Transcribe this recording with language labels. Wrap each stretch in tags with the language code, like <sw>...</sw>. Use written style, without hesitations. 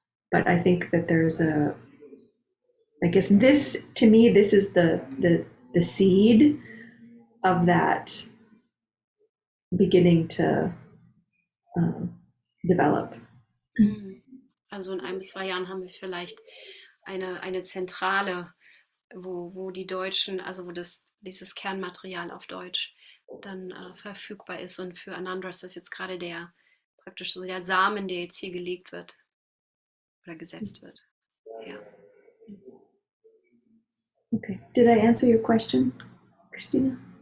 <en>But I think that I guess this is the seed of that beginning to develop.</en> <de>Also in 1 bis 2 Jahren haben wir vielleicht eine Zentrale, wo die Deutschen, also wo dieses Kernmaterial auf Deutsch dann verfügbar ist. Und für Anandra ist das jetzt gerade der Samen, der jetzt hier gelegt wird oder gesetzt wird. Ja.</de> <en>Okay. Did I answer your question, Kristina?</en>